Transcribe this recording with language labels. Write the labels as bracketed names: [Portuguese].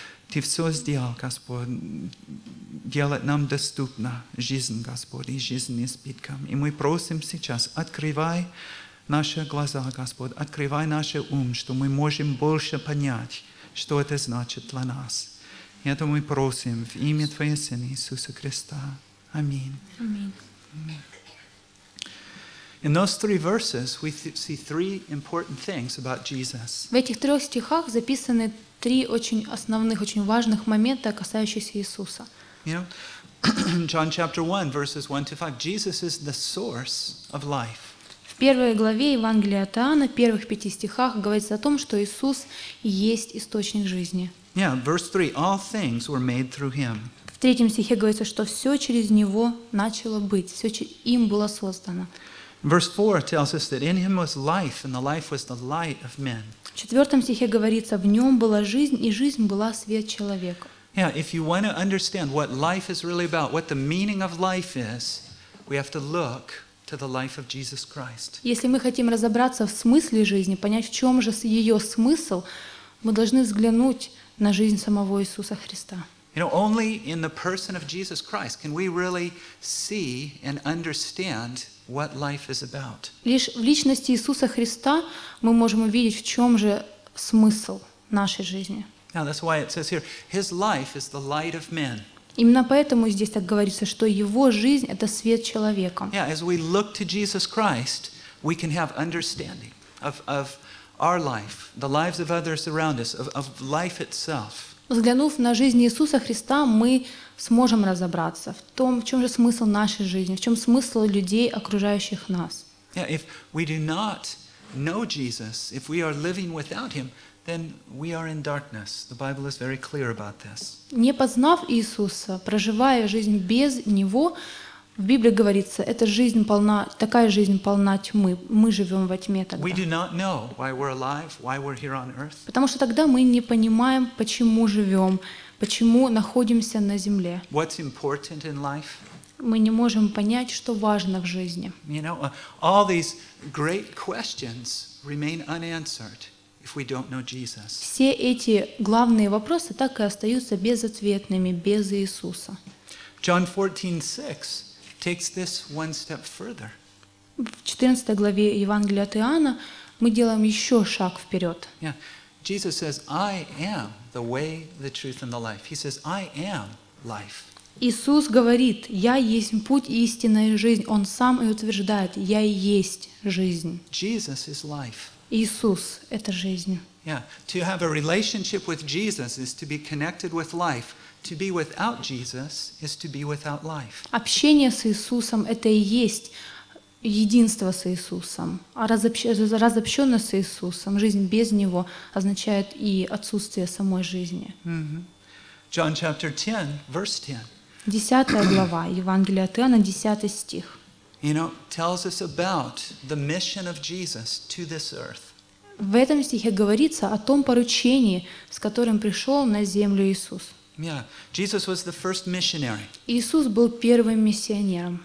[Russian] Ты все сделал, Господь, делать нам доступно жизнь, Господь, и жизнь избытком. И мы просим сейчас, открывай наши глаза, Господь, открывай наш ум, что мы можем больше понять, что это значит для нас. И это мы просим в имя Твоего Сына Иисуса Христа. Аминь. Аминь. [English] In those three verses we see three important things about Jesus. [Russian] В этих трех стихах записаны три очень основных, очень важных момента, касающихся Иисуса. [English] You know, John chapter 1, verses 1 to 5. Jesus is the source of life. [Russian] В первой главе Евангелия от Иоанна, в первых пяти стихах, говорится о том, что Иисус есть источник жизни. [English] Yeah, verse 3, all things were made through Him. [Russian] В третьем стихе говорится, что все через Него начало быть, все им было создано. [English] Verse 4 tells us that in Him was life, and the life was the light of men. [Russian] В четвертом стихе говорится, в Нем была жизнь, и жизнь была свет человека. [English] Yeah, if you want to understand what life is really about, what the meaning of life is, we have to look to the life of Jesus Christ. [Russian] Если мы хотим разобраться в смысле жизни, понять, в чем же ее смысл, мы должны взглянуть на жизнь самого Иисуса Христа. [English] You know, only in the person of Jesus Christ can we really see and understand what life is about. [Russian] Лишь в личности Иисуса Христа мы можем увидеть, в чем же смысл нашей жизни. [English] Now that's why it says here, His life is the light of men. [Russian] Именно поэтому здесь так говорится, что Его жизнь — это свет человека. [English] Yeah, as we look to Jesus Christ, we can have understanding of our life, the lives of others around us, of life itself. [Russian] Взглянув на жизнь Иисуса Христа, мы сможем разобраться в том, в чем же смысл нашей жизни, в чем смысл людей, окружающих нас. [English] Yeah, if we do not know Jesus, if we are living without Him, then we are in darkness. The Bible is very clear about this. [Russian] Не познав Иисуса, проживая жизнь без Него, в Библии говорится, эта жизнь полна, такая жизнь полна тьмы. Мы живем во тьме тогда. [English] We do not know why we're alive, why we're here on earth. [Russian] Потому что тогда мы не понимаем, почему живем, почему находимся на земле. [English] What's important in life? [Russian] Мы не можем понять, что важно в жизни. [English] You know, all these great questions remain unanswered. If we don't know Jesus. [Russian] Все эти главные вопросы так и остаются безответными без Иисуса. [English] John 14:6 takes this one step further. [Russian] В 14 главе Евангелия от Иоанна мы делаем еще шаг вперед. [English] Yeah. Jesus says, "I am the way, the truth, and the life." He says, "I am life." [Russian] Иисус говорит: «Я есть путь, истина и жизнь». Он сам и утверждает: «Я и есть жизнь». [English] Jesus is life. [Russian] Иисус – это жизнь. [English] Yeah. To have a relationship with Jesus is to be connected with life. To be without Jesus is to be without life. [Russian] Общение с Иисусом – это и есть единство с Иисусом. А разобщенность с Иисусом, жизнь без Него, означает и отсутствие самой жизни. [English] John chapter 10, verse 10. [Russian] 10 глава Евангелия от Иоанна, 10 стих. [English] You know, tells us about the mission of Jesus to this earth. [Russian] В этом стихе говорится о том поручении, с которым пришел на землю Иисус. [English] Yeah, Jesus was the first missionary. [Russian] Иисус был первым миссионером.